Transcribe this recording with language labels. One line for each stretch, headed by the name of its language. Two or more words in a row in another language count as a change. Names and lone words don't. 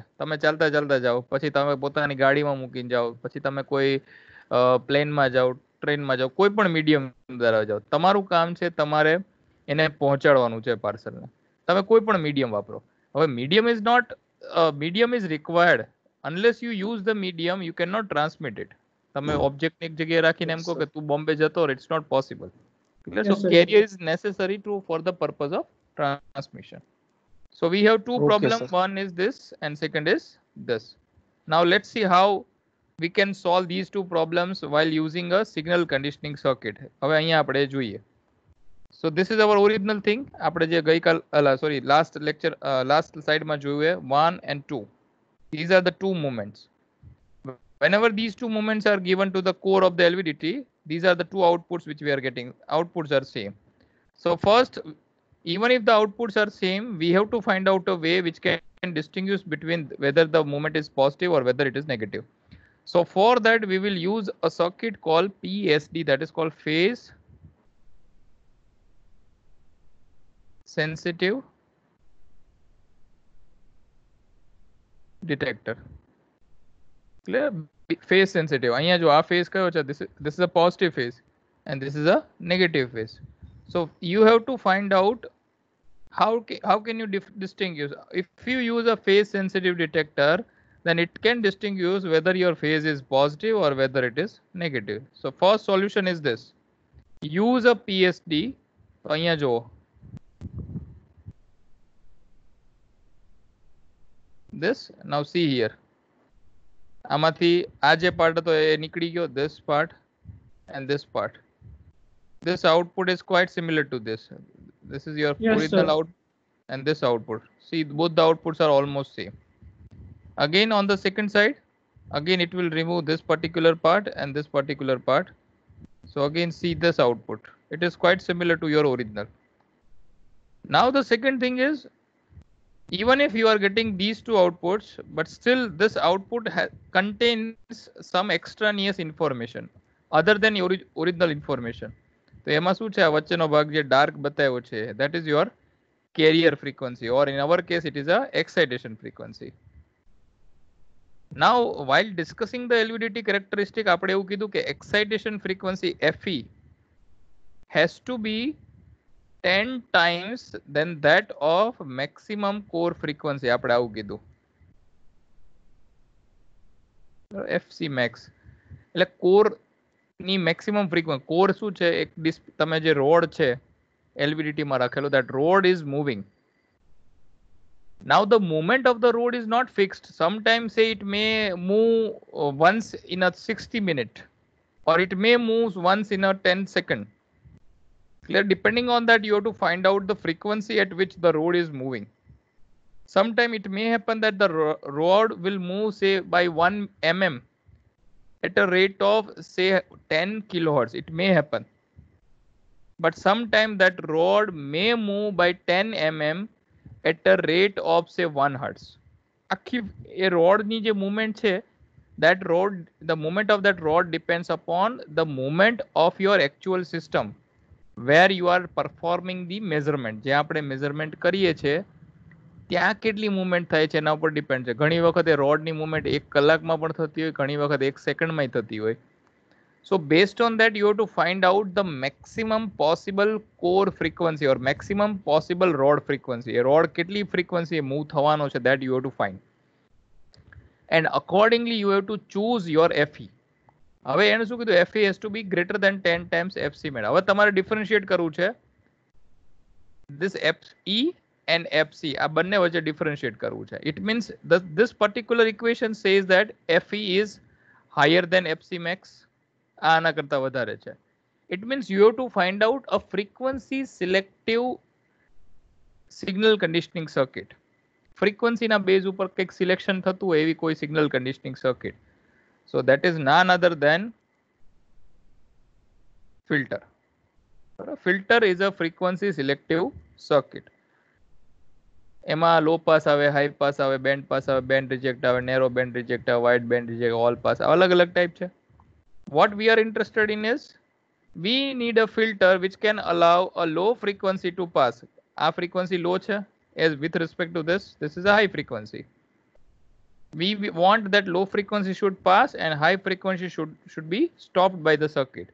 Gujarati: તમે ચાલતા ચાલતા જાઓ, પછી તમે પોતાની ગાડીમાં મૂકીને જાઓ, પછી તમે કોઈ પ્લેનમાં જાઓ, ટ્રેનમાં જાઓ, કોઈ પણ મીડિયમ દ્વારા જાઓ. તમારું કામ છે તમારે એને પહોંચાડવાનું છે પાર્સલને. તમે કોઈ પણ મીડિયમ વાપરો.
English: હવે medium is not medium is required unless you use the medium you can not transmit it.
Gujarati: તમે ઓબ્જેક્ટ એક જગ્યાએ રાખીને એમ
English: Yes,
Gujarati: કહો
English: sir.
Gujarati: કે તું બોમ્બે જતો રહે,
English: it's not possible. So Yes, sir. carrier is necessary for the purpose of transmission. So we have two Okay, problems. sir. One is this and second is this. Now let's see how we can solve these two problems while using a signal conditioning circuit.
Gujarati: હવે અહીંયા આપણે જોઈએ.
English: So this is our original thing.
Gujarati: આપણે જે ગઈકાલ
English: last lecture last slide
Gujarati: માં જોયું 1 and 2.
English: These are the two moments. Whenever these two moments are given to the core of the LVDT, these are the two outputs which we are getting. Outputs are same. So first, even if the outputs are same, we have to find out a way which can distinguish between whether the moment is positive or whether it is negative. So for that, we will use a circuit called PSD, that is called phase sensitive detector. Clear? Phase sensitive.
Gujarati: અહીંયા જો આ phase કયો છે?
English: This is a positive phase and this is a negative phase. So you have to find out how can you distinguish. If you use a phase sensitive detector, then it can distinguish whether your phase is positive or whether it is negative. So first solution is this. Use a PSD.
Gujarati: તો અહીંયા જો
English: this. Now see here.
Gujarati: આમાંથી આ જે પાર્ટ હતો એ નીકળી ગયો,
English: this part and this part. This output is quite similar to this. This is your Yes, original sir. output and this output. See, both the outputs are almost same. Again on the second side, again it will remove this particular part and this particular part. So again see this output. It is quite similar to your original. Now the second thing is, even if you are getting these two outputs, but still this output contains some extraneous information other than your original information.
Gujarati: તો એમાં શું છે? આ વચ્ચેનો ભાગ જે ડાર્ક બતાવ્યો છે,
English: that is your carrier frequency, or in our case it is a excitation frequency. Now while discussing the LVDT characteristic,
Gujarati: આપણે એવું કીધું કે
English: excitation frequency FE has to be 10 times than that of maximum core frequency.
Gujarati: આપણે આવું કીધું FC max. એટલે કોર ની
English: maximum frequency.
Gujarati: કોર શું છે? એક તમે જે રોડ છે LVDT માં રાખેલો,
English: that rod is moving. Now the movement of the rod is not fixed. Sometimes say it may move once in a 60 minute or it may move once in a 10 second. Clear? Depending on that, you have to find out the frequency at which the rod is moving. Sometime it may happen that the rod will move say by 1 mm at a rate of say 10 kilohertz. It may happen. But sometime that rod may move by 10 mm at a rate of say 1 hertz.
Gujarati: આખી એ રોડની જે મૂવમેન્ટ છે,
English: that rod, the movement of that rod depends upon the movement of your actual system where you are performing the measurement.
Gujarati: જે આપણે measurement કરીએ છીએ ત્યાં કેટલી મૂવમેન્ટ થાય છે એના ઉપર ડિપેન્ડ છે. ઘણી વખત એ રોડની મૂવમેન્ટ 1 કલાકમાં પણ થતી હોય, ઘણી વખત 1 સેકન્ડમાં થતી હોય.
English: So based on that, you have to find out the maximum possible core frequency or maximum possible rod frequency. A rod
Gujarati: કેટલી
English: frequency move
Gujarati: થવાનો છે,
English: that you have to find. And accordingly, you have to choose your FE.
Gujarati: હવે એને શું કીધું?
English: FE has to be greater than 10 times FC max.
Gujarati: હવે તમારે differentiate કરવું છે.
English: This FE and FC,
Gujarati: આ બંને વચ્ચે differentiate કરવું છે.
English: It means this particular equation says that FE is higher than FC max.
Gujarati: આના કરતા વધારે છે.
English: It means you have to find out a frequency selective signal conditioning circuit.
Gujarati: ફ્રીક્વન્સીના બેઝ ઉપર કંઈક સિલેક્શન થતું હોય એવી કોઈ
English: signal conditioning circuit. so that is none other than filter. Filter is a frequency selective circuit.
Gujarati: એમાં
English: low pass
Gujarati: આવે,
English: high pass
Gujarati: આવે,
English: band pass
Gujarati: આવે,
English: band reject
Gujarati: આવે,
English: narrow band reject
Gujarati: આવે,
English: wide band reject, all pass, no
Gujarati: છે.
English: What we are interested in is we need a filter which can allow a low frequency to pass. આ frequency low છે, as with respect to this is a high frequency. We want that low frequency should pass and high frequency should be stopped by the circuit.